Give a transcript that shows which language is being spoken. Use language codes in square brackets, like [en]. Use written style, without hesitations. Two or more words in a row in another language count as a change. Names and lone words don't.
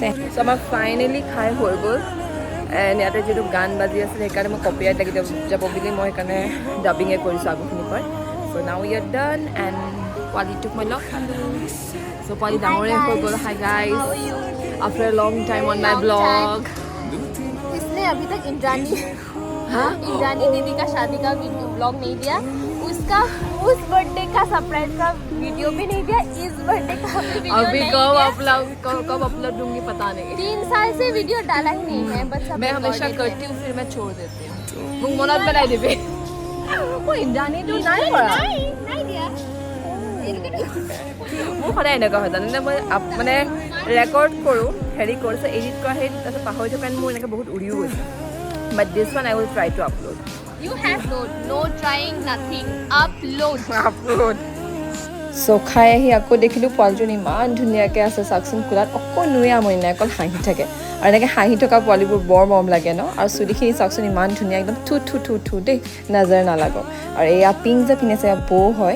[as] চ' আমাৰ ফাইনেলি খাই হৈ গ'ল। এণ্ড ইয়াতে যিটো গান বাজি আছিলে সেইকাৰণে মই কপিৰাইট লাগি যাব বুলি মই সেইকাৰণে ডাবিঙে কৰিছোঁ আগৰখিনিৰ পৰা। [en] so now we are done and [as] পোৱালিটোক মই লগ পালোঁ। চ' পোৱালি ডাঙৰে হৈ গ'ল। [en] hi guys, after a long time on my blog. [hi] इसने अभी तक इंद्रानी दीदी का शादी का ब्लॉग नहीं दिया, उसका उस बर्थडे का सरप्राइज का वीडियो भी नहीं दिया, इस बर्थडे का वीडियो अभी नहीं कब अपलोड दूंगी पता नहीं। 3 साल से वीडियो डाला ही नहीं है, बस मैं हमेशा करती हूँ फिर मैं छोड़ देती हूँ। मुझ मनात बनाई देबे वो इंद्रानी तो नहीं [as] কৰা [hi] नहीं दिया। [as] মোৰ সদায় এনেকুৱা হয় জানেনে, মই মানে ৰেকৰ্ড কৰোঁ, হেৰি কৰিছোঁ, এডিট কৰা হেৰি তাৰপিছত পাহৰি থকা মোৰ এনেকৈ বহুত উৰিও গৈছে। [en] but this one I will try to upload. You have no trying nothing, upload. [as] চ' খাই আহি আকৌ দেখিলোঁ পোৱালিজনী ইমান ধুনীয়াকৈ আছে চাওকচোন কোলাত, অকণোৱে আমনি নাই, অকল হাঁহি থাকে। আৰু এনেকৈ হাঁহি থকা পোৱালিবোৰ বৰ মৰম লাগে ন। আৰু চুলিখিনি চাওকচোন ইমান ধুনীয়া, একদম থু দেই, নাজাৰে নালাগক। আৰু এয়া পিংক যে পিন্ধিছে এয়া বৌ হয়।